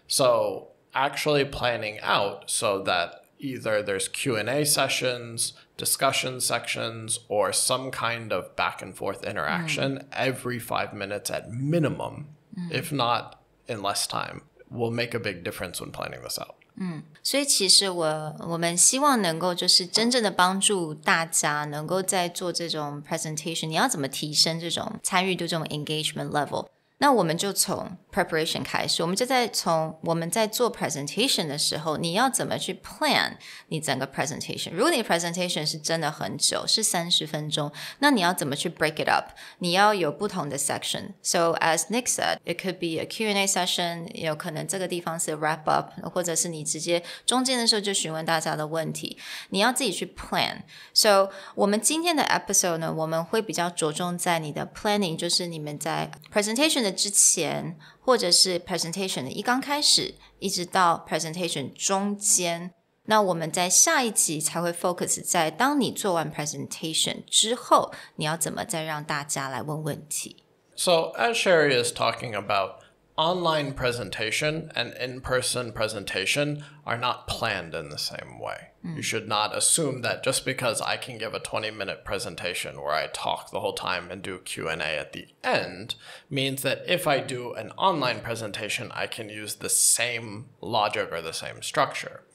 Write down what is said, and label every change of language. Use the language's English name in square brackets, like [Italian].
[English] So actually planning out so that either there's Q&A sessions, discussion sections, or some kind of back and forth interaction every 5 minutes at minimum, if not in less time, will make a big difference when planning this out. [Chinese] 所以其实我们希望能够就是真正的帮助大家能够在做这种 presentation， 你要怎么提升这种参与度，这种 engagement level。那我们就从 preparation 开始，我们就从我们在做 presentation 的时候，你要怎么去 plan 你整个 presentation。如果你 presentation 是真的很久，是30分钟，那你要怎么去 [English] break it up？ [Chinese] 你要有不同的 section。 [English] So as Nick said, it could be a Q&A session， [Chinese] 有可能这个地方是 [English] wrap up， [Chinese] 或者是你直接中间的时候就询问大家的问题，你要自己去 plan。 So 我们今天的 episode 呢，我们会比较着重在你的 planning， 就是你们在 presentation 的之前，或者是 presentation 的一刚开始，一直到 presentation 中间。那我们在下一集才会 focus 在当你做完 presentation 之后，你要怎么再让大家来问问题。 [English] So as Sherry is talking about, online presentation and in-person presentation are not planned in the same way. You should not assume that just because I can give a 20-minute presentation where I talk the whole time and do Q&A at the end means that if I do an online presentation, I can use the same logic or the same structure.